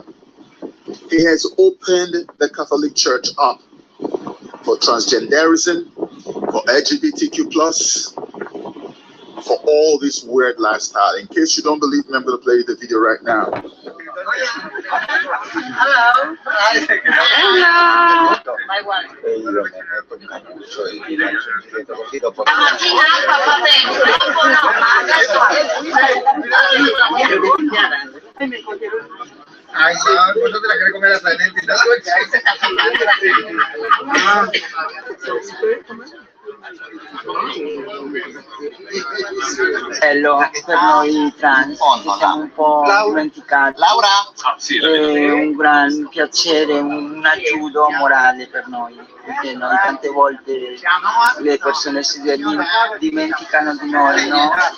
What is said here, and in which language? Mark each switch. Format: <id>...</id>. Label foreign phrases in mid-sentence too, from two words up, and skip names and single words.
<en>He has opened the Catholic Church up for transgenderism, for LGBTQ+, for all this weird lifestyle. In case you don't believe me, I'm going to play you the video right now. Hello. Hello. My one.</en> <es>Ay, no, no te la querés comer hasta el diente.</es> <it>Bello per noi trans, che siamo un po' dimenticati. È un gran piacere, un aiuto morale per noi, perché noi tante volte le persone si dimenticano di noi, no?</it>